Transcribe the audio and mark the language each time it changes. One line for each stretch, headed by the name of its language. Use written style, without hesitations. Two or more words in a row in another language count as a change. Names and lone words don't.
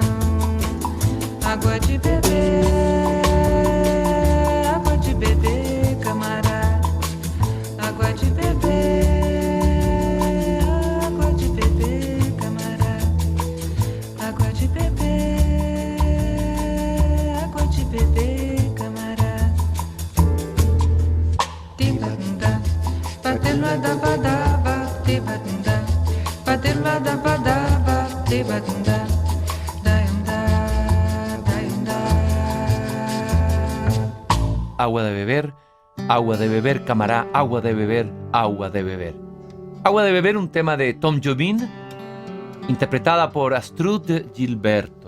Portuguese: Água de beber, camarada. Água de beber, camarada. Água de beber, camarada. Tibadunda, patela da badaba, tibadunda, patela da badaba, tibadunda. Agua de beber, camará, agua de beber, agua de beber.
Spanish: Agua de beber, un tema de Tom Jobim, interpretada por Astrud Gilberto.